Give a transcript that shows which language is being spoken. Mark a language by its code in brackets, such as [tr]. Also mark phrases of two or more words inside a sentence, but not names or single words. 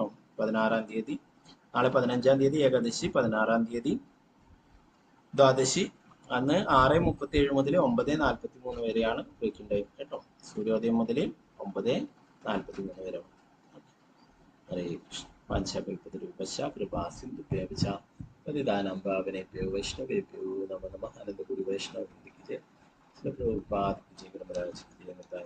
[ml] 16-ാം തീയതി, നാളെ 15-ാം തീയതി ഏകാദശി, 16-ാം തീയതി ദ്വാദശി. അന്ന് 6:37 മുതൽ 9:43 വരെയാണ് [en] breaking time [ml] കേട്ടോ. സൂര്യോദയം മുതൽ 9:43 വരെ. [sa] ഹരേ കൃഷ്ണ. വാഞ്ചാകൽപതരൂപശ്ച കൃപാസിന്ധുഭ്യശ്ച പതിതാനാം പാവനേഭ്യോ വൈഷ്ണവേഭ്യോ നമോ നമഃ. [hi] अनन्तपुरी वैष्णव वृन्दिक जय। प्रभुपाद जय.